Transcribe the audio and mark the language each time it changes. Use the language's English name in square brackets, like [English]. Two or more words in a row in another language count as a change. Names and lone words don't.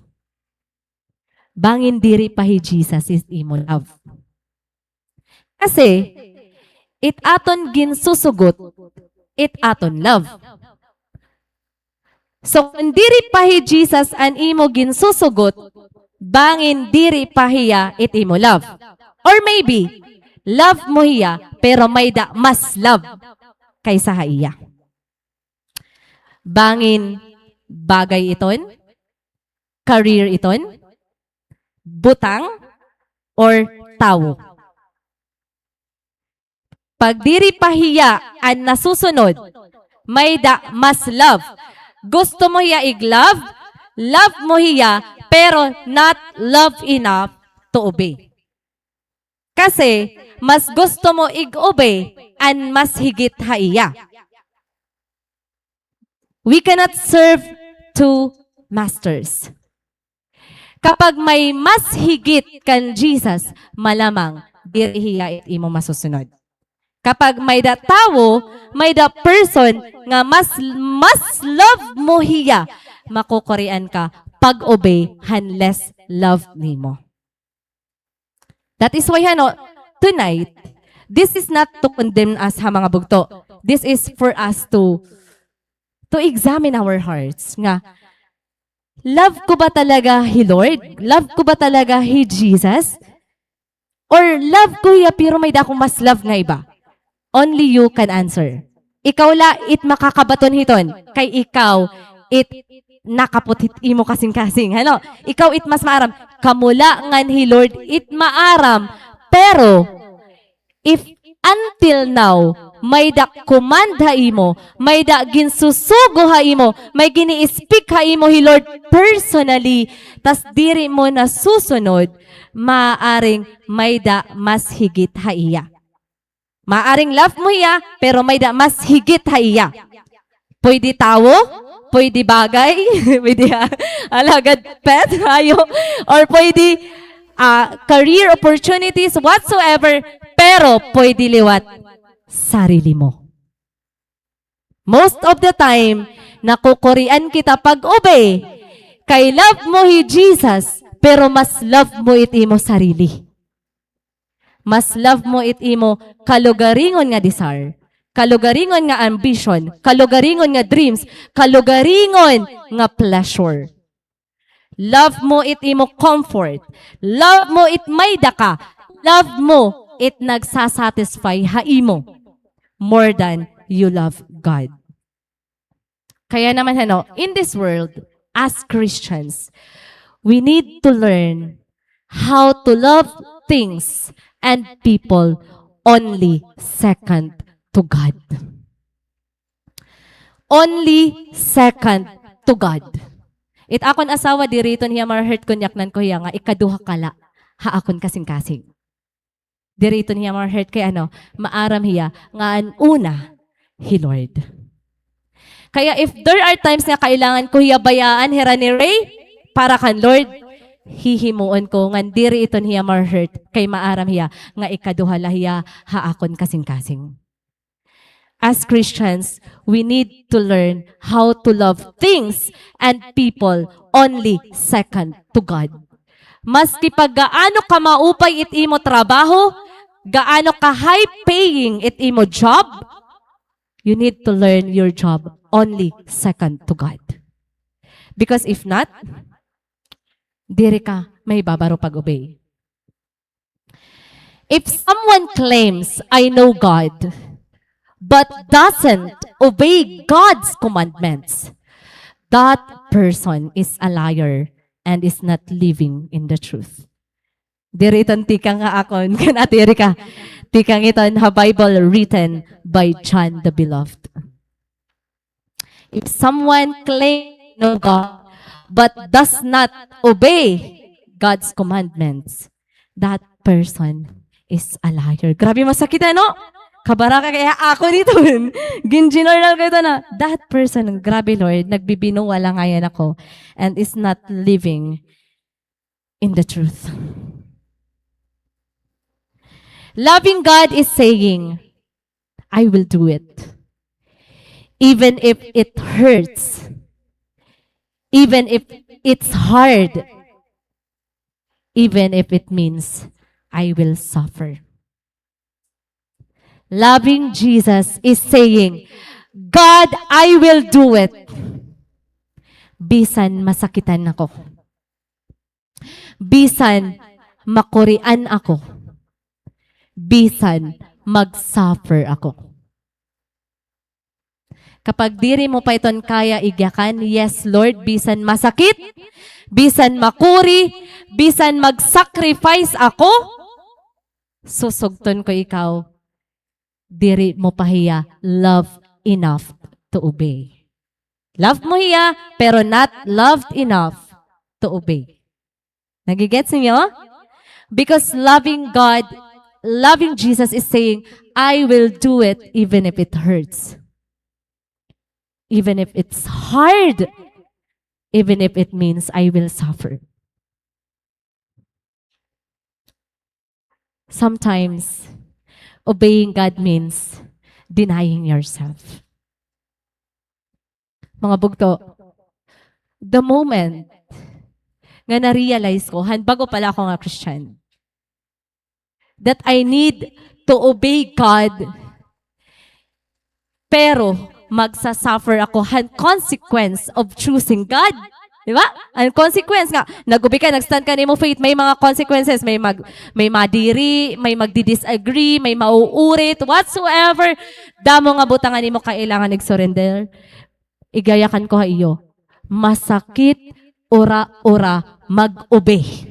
[Waray] Bangin diri pa hi Jesus is imo love. Kasi, it aton gin susugot, it aton love. So, kung diri pahi Jesus an imo ginsusugot, bangin diri pahiya it imo love. Or maybe, love mo hiya, pero may mas love kaysa haiya. Bangin bagay iton, career iton, butang, or tao. Pag diri pahiya an nasusunod, may mas love. Gusto mo hiya i-love, love mo hiya, pero [English] not love enough to obey. [Waray] Kasi, mas gusto mo i-obey, and mas higit haiya. [English] We cannot serve two masters. [Waray] Kapag may mas higit kan Jesus, malamang, diri hiya imo masusunod. Kapag may da tao, may da person nga mas love mo hiya, makukurian ka pag-obey unless love nimo. [English] That is why tonight, this is not to condemn us [Waray] ha mga bugto. [English] This is for us to examine our hearts nga, [Waray] love ko ba talaga hi Lord? Love ko ba talaga hi Jesus? Or love ko hiya pero may dakong mas love nga iba? [English] Only you can answer. [Waray] Ikaw la, it makakabaton hiton. Kay ikaw, it nakaputit imo kasing-kasing. Ikaw, it mas maaram. Kamula ngan hi Lord, it maaram. Pero, [English] if until now, [Waray] may da command ha imo, may da ginsusugo ha imo, may gini-speak ha imo hi Lord personally, tas diri mo na susunod, maaring may da mas higit ha iya. Maaring love mo iya, pero may da mas higit ha iya. Pwede tao, pwede bagay, pwede alagad pet, hayo, or pwede [English] career opportunities, [Waray] whatsoever, pero pwede liwat sarili mo. [English] Most of the time, [Waray] nakukurian kita pag-obey, kay love mo hi Jesus, pero mas love mo iti mo sarili. Mas love mo iti mo kalugaringon nga desire, kalugaringon nga ambition, kalugaringon nga dreams, kalugaringon nga pleasure. Love mo iti mo comfort. Love mo it may daka. Love mo it nagsasatisfy haimo [English] more than you love God. [Waray] Kaya naman [English] in this world, as Christians, we need to learn how to love things and people only second to God. Only second to God. [Waray] It akon asawa diriton hiya marhert kunyaknan ko hiya nga ikaduha kala ha akon kasing-kasing. Diriton hiya marhert kay maaram hiya nga an una hi Lord. Kaya [English] if there are times [Waray] nga kailangan ko hiya bayaan hira ni Ray para kan Lord, hihimuon ko nga diri iton hiya marhert kay maaram hiya nga ikaduha la hiya ha akon kasing-kasing. [English] As Christians, we need to learn how to love things and people only second to God. [Waray] Maski pag gaano ka maupay it imo trabaho, gaano ka high-paying it imo job, [English] you need to learn your job only second to God. Because if not, [Waray] diri ka may babaro pag-obey. [English] If someone claims, I know God, but doesn't obey God's commandments, that person is a liar and is not living in the truth. [Waray] Diriton tikang nga akon, kanatiri ka, tikang iton ha [English] Bible written by John the Beloved. If someone claims to know God, but does not obey God's commandments, that person is a liar. [Filipino] Grabe masakit Kabaraka kaya ako dito. Ginginornal ko ito na, [English] that person, [Filipino] grabe Lord, nagbibinuwala ngayon ako [English] and is not living in the truth. Loving God is saying, I will do it. Even if it hurts. Even if it's hard. Even if it means I will suffer. Loving Jesus is saying, God, I will do it. [Waray] Bisan masakitan ako. Bisan makurian ako. Bisan mag-suffer ako. Kapag diri mo pa iton kaya igyakan, yes Lord, bisan masakit, bisan makuri, bisan mag-sacrifice ako, susugton ko ikaw, diri mo pa hiya [English] love enough to obey. [Waray] Love mo hiya, pero [English] not loved enough to obey. [Waray] Nagigets niyo? [English] Because loving God, loving Jesus is saying, I will do it even if it hurts. Even if it's hard. Even if it means I will suffer. Sometimes, obeying God means denying yourself. [Waray] Mga bugto, [English] the moment [Waray] nga na-realize ko, bago pala ako nga Christian, [English] that I need to obey God, [Waray] pero magsasuffer ako ang [English] consequence of choosing God. [Waray] Di ba? Ang consequence nga, nag-obey ka, nag-stand ka ni mo faith, may mga consequences, may madiri, may magdi-disagree, may mauurit, whatsoever, damo nga butangan ni mo kailangan nag-surrender. Igayakan ko ha iyo, masakit, ora, mag-obey.